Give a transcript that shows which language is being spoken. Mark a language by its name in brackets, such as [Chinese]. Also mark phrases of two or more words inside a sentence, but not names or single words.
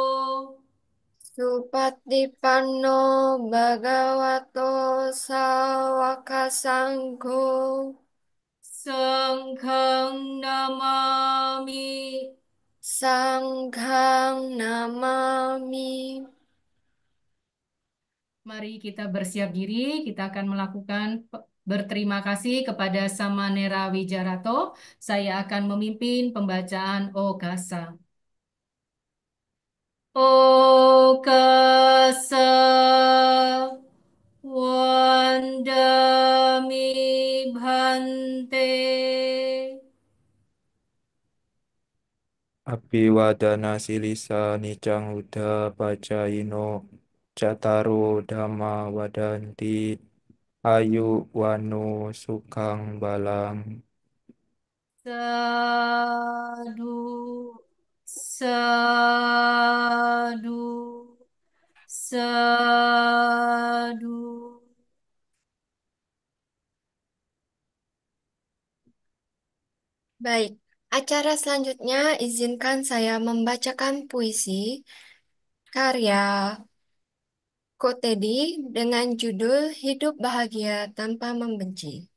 [Pali] Supatipanno Bhagavato Sawaka Sangho Sanghang namami. Sanghang Namami. [Indonesian] Mari kita bersiap diri, kita akan melakukan berterima kasih kepada Samanera Wijarato. Saya akan memimpin pembacaan Okasa. [Pali] Okasa Wandami Bhante. Abiwadana silisa nicang uda pacaino cataru dhamma wadanti ayu wanu sukang balang. Sadu, sadu, sadu. [Indonesian] Baik, acara selanjutnya izinkan saya membacakan puisi karya Kotedi dengan judul Hidup Bahagia Tanpa Membenci.